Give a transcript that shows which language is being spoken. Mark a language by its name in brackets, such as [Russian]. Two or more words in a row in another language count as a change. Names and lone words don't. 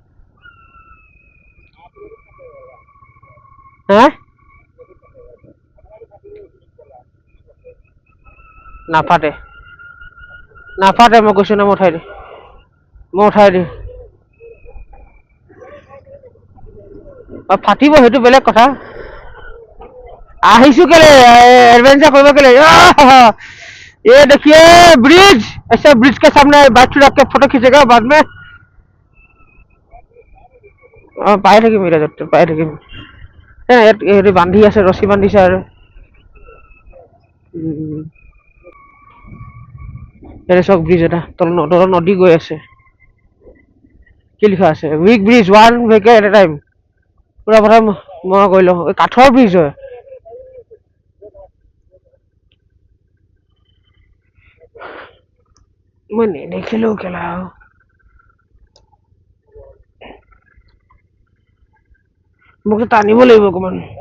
[Assamese] হা নাফাটে মই কৈছো ন, মই উঠাই দিম। ফাটিব সেইটো বেলেগ কথা। আহিছো কেলে एडवेंचर কৰিব কেলে। [Hindi] ये देखिए ब्रिज, ऐसे ब्रिज के सामने बाइक रख के फोटो खींचेगा बाद में। [Assamese] পাই থাকিম মিৰাজত, পাই থাকিম। ইয়াত বান্ধি আছে, ৰছী বান্ধিছে আৰু চাওক ব্ৰিজ এটা তলত নদী গৈ আছে। কি লিখা আছে, [English] weak bridge, 1 vehicle at a time। [Assamese] পুৰা প্ৰথম মই কৰি লওঁ, কাঠৰ ব্ৰিজ হয়। মই নেদেখিলো কেলা, মোক টানিব লাগিব অকমান।